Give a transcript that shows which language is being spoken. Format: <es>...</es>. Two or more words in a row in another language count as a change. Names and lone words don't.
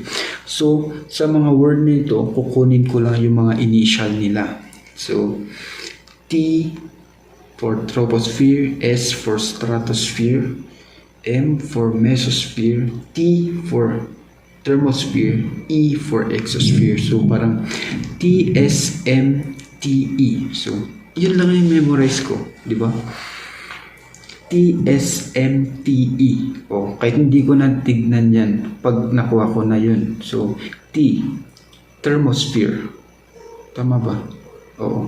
<tl>So, sa mga word nito, kukunin ko lang yung mga initial nila.</tl> <en>So, T for troposphere, S for stratosphere, M for mesosphere, T for thermosphere, E for exosphere.</en> <tl>So, parang T, S, M, T, E. So, yun lang yung memorize ko. Di ba? T, S, M, T, E. O, kahit hindi ko na tignan yan pag nakuha ko na yun. So, T, thermosphere. Tama ba? Oo.</tl>